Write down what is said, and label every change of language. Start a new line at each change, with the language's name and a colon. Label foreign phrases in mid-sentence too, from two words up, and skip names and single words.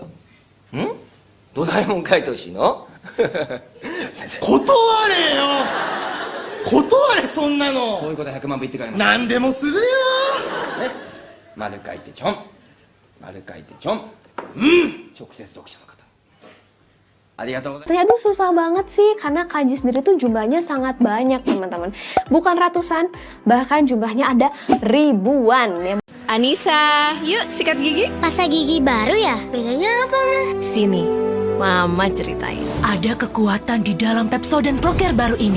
Japanese: ドラえもん書いてほしいの先生。断れよ。断れ、そんなの。そういうことは100万部言ってから言います。何でもするよ。ね。丸書いてちょん。丸書いてちょん。直接読者の方。ありがとうございます。
Indonesian: Aduh susah banget sih karena kanji sendiri tuh jumlahnya sangat banyak teman-teman. Bukan ratusan, bahkan jumlahnya ada ribuan. Anissa, yuk sikat gigi. Pasta gigi baru ya? Bedanya apa, Ma? Sini. Mama ceritain. Ada kekuatan di dalam Pepsodent Pro-Care baru ini.